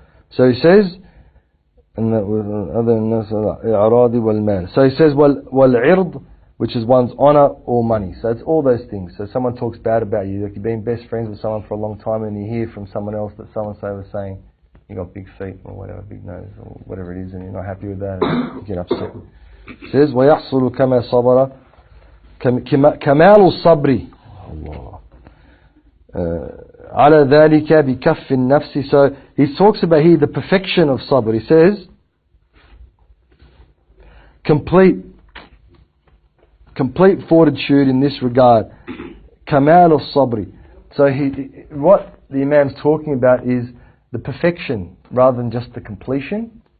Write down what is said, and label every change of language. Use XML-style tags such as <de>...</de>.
<en>So he says, so he says, wal-'ird, which is one's honor or money. So it's all those things. So someone talks bad about you, like you've been best friends with someone for a long time, and you hear from someone else that so-and-so was saying, you got big feet, or whatever, big nose, or whatever it is, and you're not happy with that, and you get upset. It says,</en> <ar>وَيَحْصُلُ كَمَا صَبَرَ كَمَالُ الصَّبْرِ عَلَى ذَلِكَ بِكَفِّ النَّفْسِ.</ar> <en>So he talks about here the perfection of sabr. He says, complete fortitude in this regard. Kamal al-sabri. So what the Imam's talking about is the perfection rather than just the completion.</en>